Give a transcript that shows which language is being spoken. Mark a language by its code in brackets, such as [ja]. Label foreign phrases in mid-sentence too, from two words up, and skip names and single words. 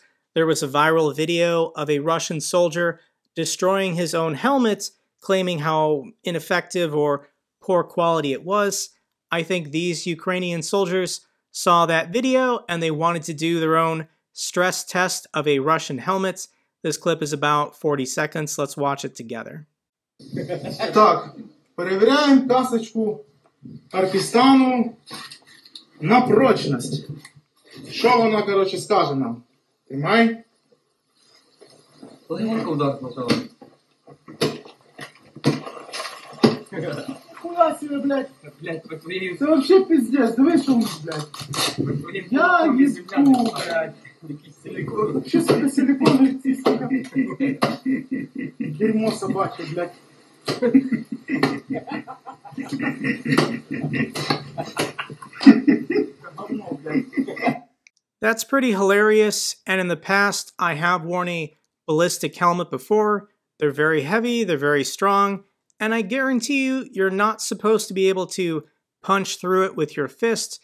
[en] There was a viral video of a Russian soldier destroying his own helmet, claiming how ineffective or poor quality it was. I think these Ukrainian soldiers saw that video and they wanted to do their own stress test of a Russian helmet. This clip is about 40 seconds. Let's watch it together. [uk] Так, перевіряємо касочку Арпістану на прочність. Що вона, коротше, скаже нам? Тримай. Легенько удар сначала. [ru] Хуя себе, блядь. Блядь, по твоей... [uk] Це [ru] вообще пиздец, [uk] диви, що у нас, блядь. Я їбу, блядь. [ru] Вообще, сука, [uk] силиконові ці, [ru] сука. Дерьмо собаче, блядь. [en] That's pretty hilarious, and in the past I have worn a ballistic helmet before. They're very heavy, they're very strong, and I guarantee you, you're not supposed to be able to punch through it with your fist.